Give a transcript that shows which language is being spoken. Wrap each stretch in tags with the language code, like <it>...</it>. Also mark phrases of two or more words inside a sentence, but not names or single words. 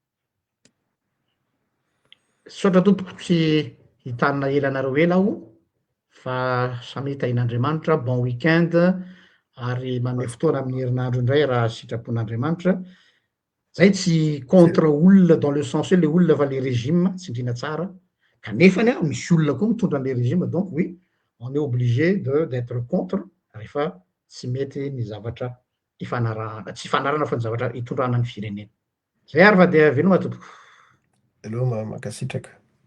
<mg>Saotra tompoko tsy hitanina ela anareo ela aho, fa samy tahin'Andriamanitra,</mg> <fr>bon week-end</fr> <mg>ary manome fotoana amin'ny herinandro indray raha sitrapon'Andriamanitra. Zay tsy contre olona</mg> <fr>dans le sens</fr> <mg>hoe le olona fa le régime tsindriana tsara, kanefany a misy olona koa mitondra an'le régime,</mg> <fr>donc oui, on est obligé d'être contre</fr> <mg>rehefa tsy mety ny zavatra ifanarahana, tsy ifanarahana fa ny zavatra hitondrana ny firenena. Zay ary fa de veloma tompoko. Aleo makasitraka.</mg>